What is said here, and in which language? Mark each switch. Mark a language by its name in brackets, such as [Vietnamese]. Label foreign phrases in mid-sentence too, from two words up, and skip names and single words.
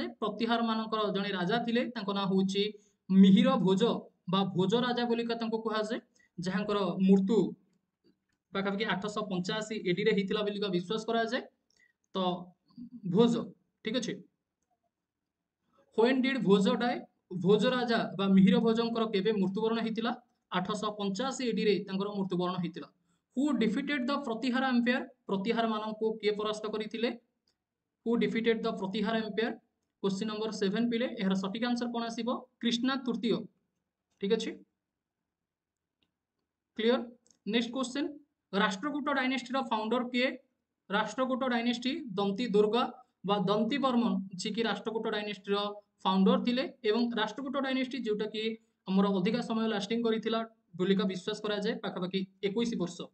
[Odia] ପ୍ରତିହାର ମାନଙ୍କର ଜଣେ ରାଜା ଥିଲେ, ତାଙ୍କ ନାଁ ହଉଛି ମିହିର ଭୋଜ ବା ଭୋଜ ରାଜା ବୋଲିକା ତାଙ୍କୁ କୁହାଯାଏ, ଯାହାଙ୍କର ମୃତ୍ୟୁ ପାଖାପାଖି 885 ଏଡିରେ ହେଇଥିଲା ବୋଲିକା ବିଶ୍ୱାସ କରାଯାଏ। ତ ଭୋଜ, ଠିକ ଅଛି, [English] When did ଭୋଜ die? [Odia] ଭୋଜ ରାଜା ବା ମିହିର ଭୋଜଙ୍କର କେବେ ମୃତ୍ୟୁବରଣ ହେଇଥିଲା? 885 ଏଡିରେ ତାଙ୍କର ମୃତ୍ୟୁବରଣ ହେଇଥିଲା। [English] Who defeated the ପ୍ରତିହାର ଏମ୍ପାୟାର? [Odia] ପ୍ରତିହାର ମାନଙ୍କୁ କିଏ ପରାସ୍ତ କରିଥିଲେ? [English] Who defeated the ପ୍ରତିହାର ଏମ୍ପାୟାର? question number [Odia] 7 ପିଲେ, ଏହାର ସଠିକ ଆନ୍ସର କଣ ଆସିବ? କୃଷ୍ଣା ତୃତୀୟ। ଠିକ ଅଛି, କ୍ଲିୟର। [English] next question, [Odia] ରାଷ୍ଟ୍ରକୂଟ ଡାଇନେଷ୍ଟିର ଫାଉଣ୍ଡର କିଏ? ରାଷ୍ଟ୍ରକୂଟ ଡାଇନେଷ୍ଟି ଦନ୍ତୀ ଦୁର୍ଗା ବା ଦନ୍ତୀ ବର୍ମନ ଯିଏକି ରାଷ୍ଟ୍ରକୂଟ ଡାଇନେଷ୍ଟିର ଫାଉଣ୍ଡର ଥିଲେ ଏବଂ ରାଷ୍ଟ୍ରକୂଟ ଡାଇନେଷ୍ଟି ଯୋଉଟା କି ଆମର ଅଧିକା ସମୟ ଲାଷ୍ଟିଂ କରିଥିଲା ବୋଲିକା ବିଶ୍ୱାସ କରାଯାଏ, ପାଖାପାଖି 21 ବର୍ଷ।